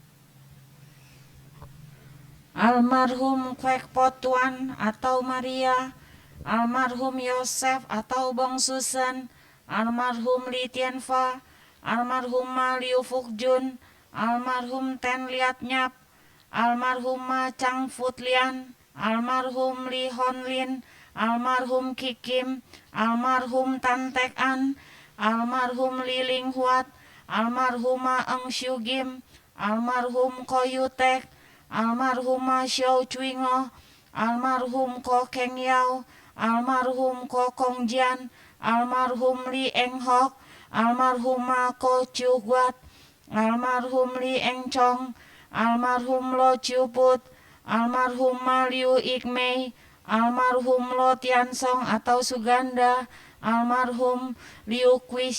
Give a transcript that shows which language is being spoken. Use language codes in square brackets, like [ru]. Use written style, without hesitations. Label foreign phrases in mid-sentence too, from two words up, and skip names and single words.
[id] almarhum Kwek Potuan atau Maria, almarhum Yosef atau Bong Susan, almarhum Li Tianfa, almarhum Liu Fuk Jun, almarhum Ten Liat Nyap, almarhum Chang Fut Lian, almarhum Li Hon Lin, almarhum Kikim, almarhum Tan Tek An, almarhum Li Ling Huat, almarhumah Eng Shu Gim, almarhum Ko Yutek, almarhumah Xiao Cuingo, almarhum Ko Keng Yao, almarhum Ko Kong Jian, almarhum Li Eng Hok, almarhumah Ko Chiu Guat, almarhum Li Eng Chong, almarhum Lo Chiu Put, almarhumah Liu Ik Mei, almarhum Lo Tian Song atau Suganda, almarhum Liu Kui